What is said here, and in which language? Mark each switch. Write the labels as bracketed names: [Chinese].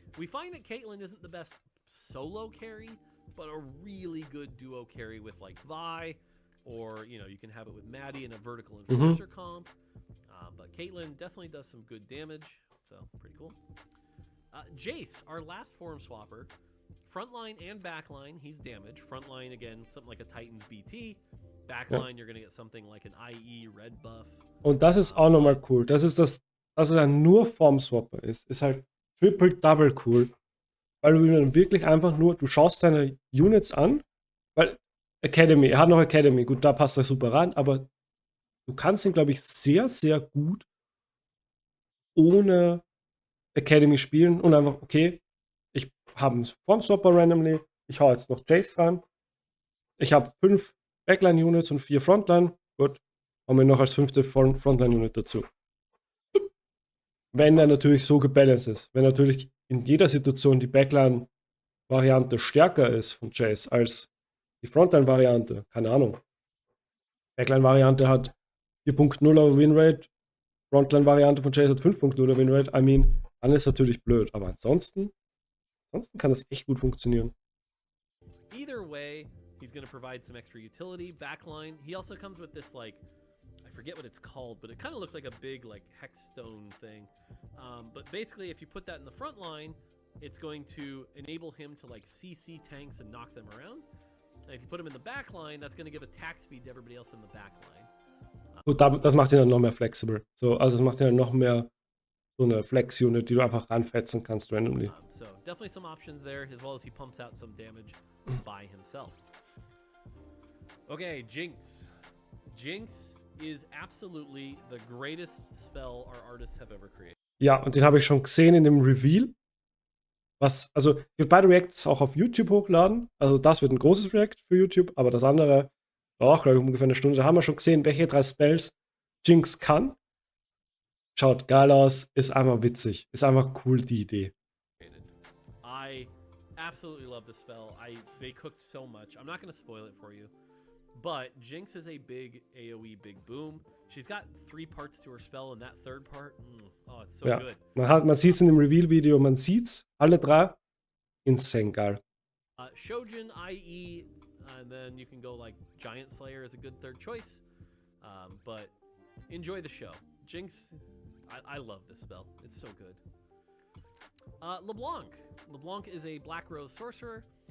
[English] We find that Caitlyn isn't the best solo carry, but a really good duo carry with like Vi, or you know, you can have it with Maddie in a vertical enforcer comp. But Caitlyn definitely does some good damage, so pretty cool. Jace, our last form swapper, frontline and backline, he's damage. Frontline, again, something like a Titan's BT. Backline, you're going to get something like an IE Red Buff. [German] Und das ist auch nochmal cool. Das ist dass er nur Formswapper ist. Ist halt triple-double cool. weil du dann wirklich einfach nur, du schaust deine Units an, weil Academy, er hat noch Academy, gut, da passt er super rein, aber du kannst ihn, glaube ich, sehr, sehr gut ohne Academy spielen und einfach, okay, ich habe einen Formstopper randomly, ich hau jetzt noch Jace rein, ich habe 5 Backline-Units und 4 Frontline, gut, haben wir noch als 5. Frontline-Unit dazu. Wenn er natürlich so gebalanced ist, wenn natürlich in jeder Situation die Backline-Variante stärker ist von Jace als die Frontline-Variante, keine Ahnung. Backline-Variante hat 4.0er Winrate, Frontline-Variante von Jace hat 5.0er Winrate. [English] I mean, [German] dann ist natürlich blöd, aber ansonsten kann das echt gut funktionieren. [English] Either way, he's going to provide some extra utility. Backline, he also comes with this, like, I forget what it's called, but it kind of looks like a big, like, hexstone thing. But basically, if you put that in the front line, it's going to enable him to, like, CC tanks and knock them around. And if you put him in the back line, that's going to give attack speed to everybody else in the back line. [German] Gut, das macht ihn dann noch mehr flexibel. So, also das macht ihn dann noch mehr so eine Flex-Unit, die du einfach ranfetzen kannst randomly. [English] So definitely some options there, as well as he pumps out some damage by himself. Okay, Jinx. Jinx is absolutely the greatest spell our artists have ever created. [German] Ja, und den habe ich schon gesehen in dem Reveal. Also, ich werde beide Reacts auch auf YouTube hochladen. Also, das wird ein großes React für YouTube, aber das andere auch, glaube ich, ungefähr eine Stunde. Da haben wir schon gesehen, welche 3 Spells Jinx kann. Schaut geil aus, ist einfach witzig. Ist einfach cool, die Idee. [English] I absolutely love this spell. They cooked so much. I'm not going to spoil it for you. But Jinx is a big AoE, big boom. She's got 3 parts to her spell, and that third part, oh, it's so good. [German] Man sieht es in dem Reveal-Video, man sieht's, alle 3, insane geil. [English] Shojin, IE, and then you can go like Giant Slayer is a good third choice. But enjoy the show. Jinx, I love this spell. It's so good. LeBlanc. LeBlanc is a Black Rose sorcerer.